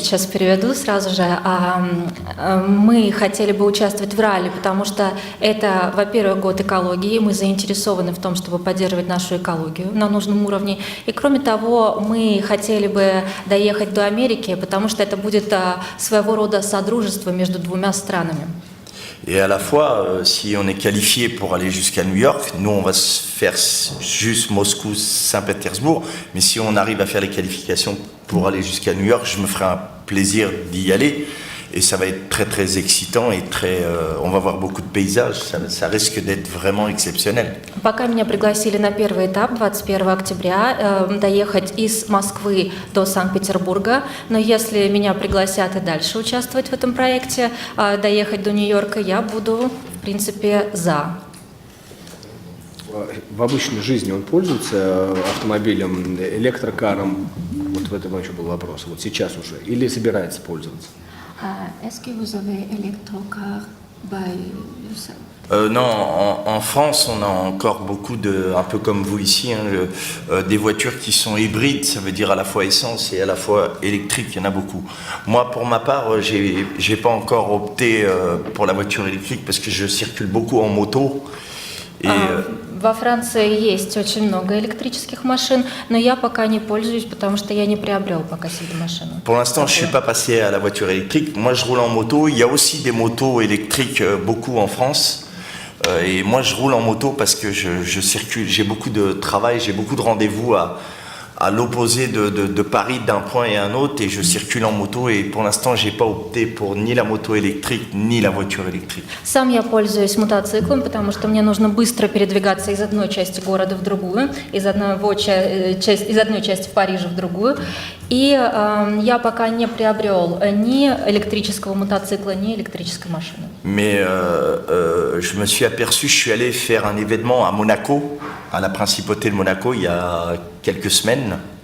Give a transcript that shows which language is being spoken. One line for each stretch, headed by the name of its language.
Russian: сейчас переведу сразу же. Мы хотели бы участвовать в ралли, потому что это, во-первых, год экологии. Мы заинтересованы в том, чтобы поддерживать нашу экологию на нужном уровне. И кроме того, мы хотели бы доехать до Америки, потому что это будет своего рода содружество между двумя странами.
French: Et à la fois, si on est qualifié pour aller jusqu'à New York, nous on va se faire juste Moscou, Saint-Pétersbourg, mais si on arrive à faire les qualifications pour aller jusqu'à New York, je me ferai un plaisir d'y aller et ça va être très très excitant et on va voir beaucoup de paysages, ça risque d'être vraiment exceptionnel.
Russian: Пока меня пригласили на первый этап 21 октября доехать из Москвы до Санкт-Петербурга, но если меня пригласят и дальше участвовать в этом проекте, доехать до Нью-Йорка, я буду, в принципе, за. В обычной жизни он пользуется автомобилем, электрокаром? Вот в этом еще был вопрос. Вот сейчас уже. Или собирается пользоваться?
French: Est-ce que vous avez électrocar
English: by yourself?
French: Non, en France, on a encore beaucoup un peu comme vous ici, des voitures qui sont hybrides, ça veut dire à la fois essence et à la fois électrique, il y en a beaucoup. Moi, pour ma part, j'ai pas encore opté pour la voiture électrique parce que je circule beaucoup en moto. Et,
Russian: Во Франции есть очень много электрических машин, но я пока не пользуюсь, потому что я не приобрел пока себе машину.
French: Pour l'instant, je ne suis pas passé à la voiture électrique. Moi, je roule en moto. Il y a aussi des motos électriques, beaucoup en France. Et moi, je roule en moto parce que je circule. J'ai beaucoup de travail, j'ai beaucoup de rendez-vous à l'opposé de Paris, d'un point et un autre. Et je circule en moto. Et pour l'instant, je n'ai pas opté pour ni la moto électrique, ni la voiture électrique.
Russian: Сам я пользуюсь мотоциклом, потому что мне нужно быстро передвигаться из одной части города в другую, из одной части в Париже в другую. И я пока не приобрел ни электрического мотоцикла, ни электрической машины.
French: Mais je me suis aperçu, je suis allé faire un événement à Monaco, à la principauté de Monaco, il y a quelques semaines.